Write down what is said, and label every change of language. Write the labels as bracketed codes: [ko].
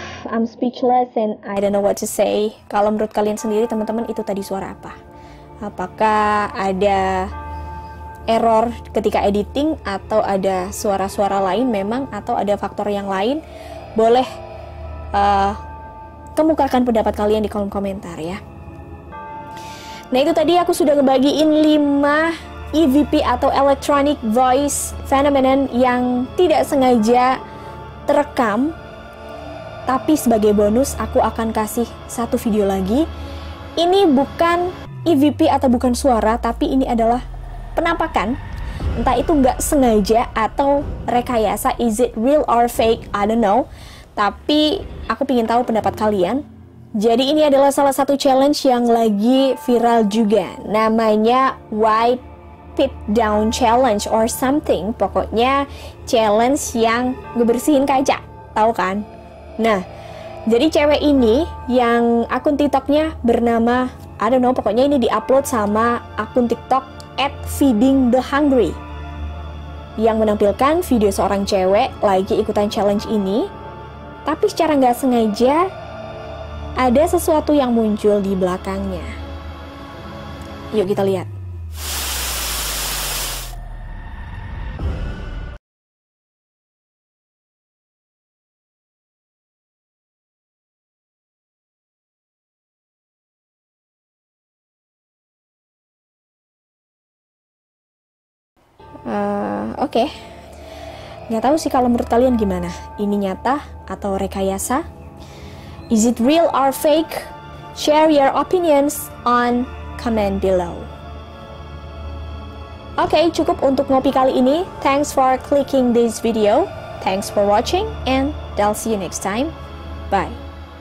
[en] I'm speechless and I don't know what to say. [id] Kalau menurut kalian sendiri teman-teman, itu tadi suara apa? Apakah ada error ketika editing, atau ada suara-suara lain memang, atau ada faktor yang lain? Boleh kemukakan pendapat kalian di kolom komentar ya. Nah, itu tadi aku sudah ngebagiin 5 EVP atau Electronic Voice Phenomenon yang tidak sengaja terekam. Tapi sebagai bonus aku akan kasih satu video lagi. Ini bukan EVP atau bukan suara, tapi ini adalah penampakan. Entah itu nggak sengaja atau rekayasa, [en] is it real or fake, I don't know. [id] Tapi aku ingin tahu pendapat kalian. Jadi ini adalah salah satu challenge yang lagi viral juga. Namanya Wipe It Down Challenge or something. Pokoknya challenge yang ngebersihin kaca, tahu kan? Nah, jadi cewek ini yang akun TikToknya bernama, [en] I don't know, [id] pokoknya ini diupload sama akun TikTok @feedingthehungry yang menampilkan video seorang cewek lagi ikutan challenge ini, tapi secara nggak sengaja ada sesuatu yang muncul di belakangnya. Yuk kita lihat. Oke. Nggak tahu sih kalau menurut kalian gimana? Ini nyata atau rekayasa? [en] Is it real or fake? Share your opinions on comment below. [id] Oke, cukup untuk ngopi kali ini. [en] Thanks for clicking this video. Thanks for watching and I'll see you next time. Bye.